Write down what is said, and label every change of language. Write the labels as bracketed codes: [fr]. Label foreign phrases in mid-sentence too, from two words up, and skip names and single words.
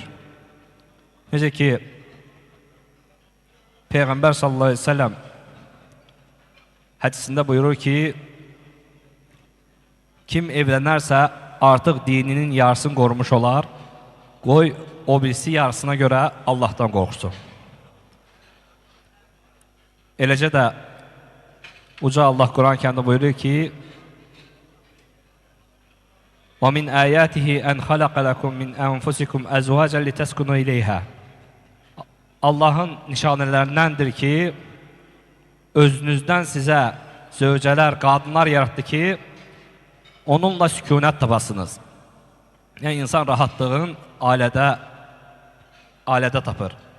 [az] Necə ki, Peyğəmbər [ar] صلى الله عليه وسلم [az] hədisində buyurur ki, kim evlənərsə artıq dininin yarısını qorumuş olar, qoy o birisi yarısına görə Allahdan qorxsun. Eləcə də Uca Allah Quran-ı Kərimdə buyurur ki, [ar] وَمِنْ آيَاتِهِ أَنْ خَلَقَ لَكُمْ مِنْ أَنْفُسِكُمْ أَزْوَاجًا لِتَسْكُنُوا إِلَيْهَا. [az] Allahın nişanələrindəndir ki, özünüzdən sizə zövcələr, qadınlar yaratdı ki, onunla sükunət tapasınız. Yəni, insan rahatlığın ailədə tapır.